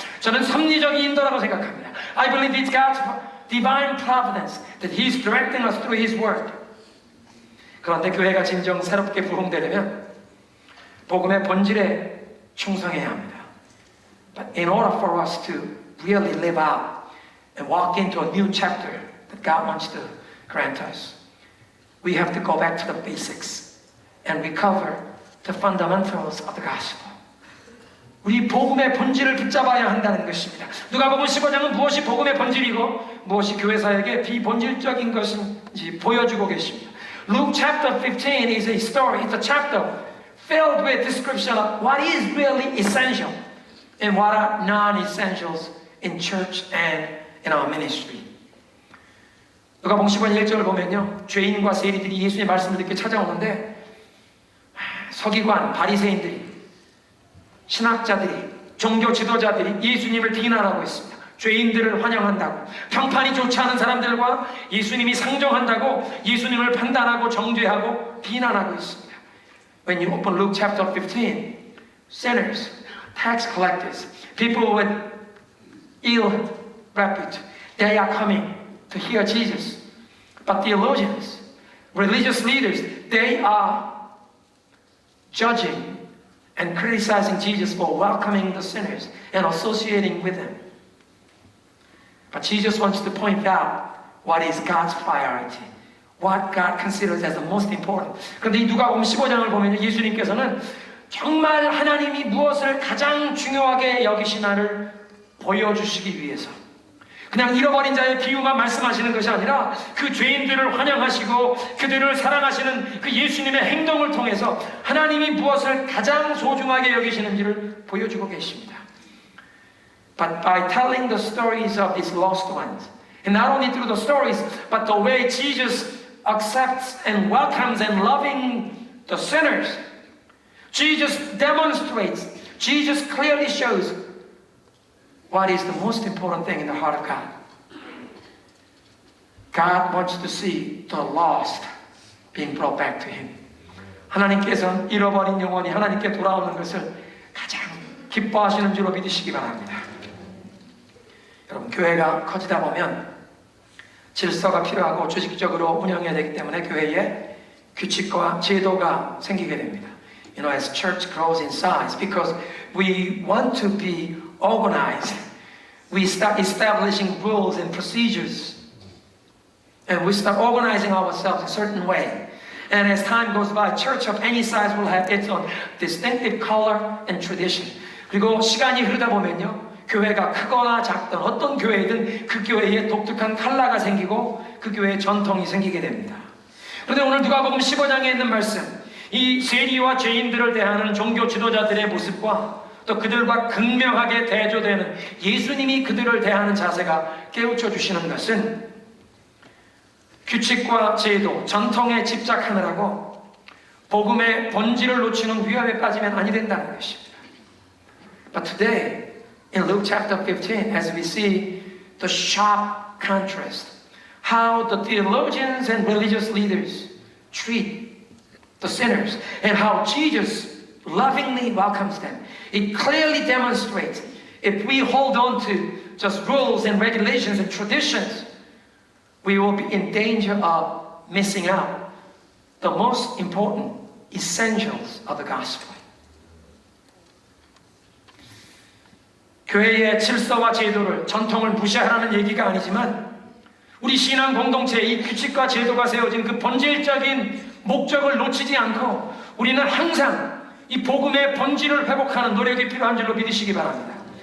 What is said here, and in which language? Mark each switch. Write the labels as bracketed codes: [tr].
[ko] 저는 섭리적인 인도라고 생각합니다. [en] I believe it's God's divine providence that He's directing us through His Word. [ko] 그런데 교회가 진정 새롭게 부흥되려면 복음의 본질에 충성해야 합니다. [en] But in order for us to really live out and walk into a new chapter that God wants to grant us, we have to go back to the basics and recover the fundamentals of the gospel. [ko] 우리 복음의 본질을 붙잡아야 한다는 것입니다. 누가복음 15장은 무엇이 복음의 본질이고 무엇이 교회사에게 비본질적인 것인지 보여주고 계십니다. [en] Luke chapter 15 is a story, it's a chapter filled with description of what is really essential and what are non-essentials in church and in our ministry. [ko] 누가복음 15장 1절을 보면요, 죄인과 세리들이 예수의 말씀을 듣게 찾아오는데 서기관, 바리새인들이, 신학자들이, 종교 지도자들이 예수님을 비난하고 있습니다. 죄인들을 환영한다고, 평판이 좋지 않은 사람들과 예수님이 상종한다고 예수님을 판단하고 정죄하고 비난하고 있습니다. [en] When you open Luke chapter 15, sinners, tax collectors, people with ill repute, they are coming to hear Jesus. But theologians, religious leaders, they are judging and criticizing Jesus for welcoming the sinners and associating with them. But Jesus wants to point out what is God's priority, what God considers as the most important. [ko] 그런데 이 누가복음 15장을 보면 예수님께서는 정말 하나님이 무엇을 가장 중요하게 여기시나를 보여주시기 위해서 그냥 잃어버린 자의 비유만 말씀하시는 것이 아니라 그 죄인들을 환영하시고 그들을 사랑하시는 그 예수님의 행동을 통해서 하나님이 무엇을 가장 소중하게 여기시는지를 보여주고 계십니다. [en] But by telling the stories of these lost ones, and not only through the stories, but the way Jesus accepts and welcomes and loving the sinners, Jesus demonstrates, Jesus clearly shows what is the most important thing in the heart of God. God wants to see the lost being brought back to Him. [ko] 하나님께서는 잃어버린 영혼이 하나님께 돌아오는 것을 가장 기뻐하시는 줄로 믿으시기 바랍니다. 여러분, 교회가 커지다 보면 질서가 필요하고 조직적으로 운영해야 되기 때문에 교회에 규칙과 제도가 생기게 됩니다. [en] You know, as church grows in size, because we want to be organize. We start establishing rules and procedures. And we start organizing ourselves a certain way. And as time goes by, church of any size will have its own distinctive color and tradition. [ko] 그리고 시간이 흐르다 보면요, 교회가 크거나 작든 어떤 교회든 그 교회에 독특한 컬러가 생기고 그 교회에 전통이 생기게 됩니다. 그런데 오늘 누가복음 15장에 있는 말씀, 이 세리와 죄인들을 대하는 종교 지도자들의 모습과 또 그들과 극명하게 대조되는 예수님이 그들을 대하는 자세가 깨우쳐 주시는 것은 규칙과 제도, 전통에 집착하느라고 복음의 본질을 놓치는 위험에 빠지면 아니 된다는 것입니다. [en] But today, in Luke chapter 15, as we see the sharp contrast, how the theologians and religious leaders treat the sinners and how Jesus lovingly welcomes them, it clearly demonstrates if we hold on to just rules and regulations and traditions, we will be in danger of missing out the most important essentials of the gospel. [ko] 교회의 질서와 제도를, 전통을 무시하라는 얘기가 아니지만 우리 신앙 공동체에 이 규칙과 제도가 세워진 그 본질적인 목적을 놓치지 않고 우리는 항상 이 복음의 본질을 회복하는 노력이 필요한 줄로 믿으시기 바랍니다.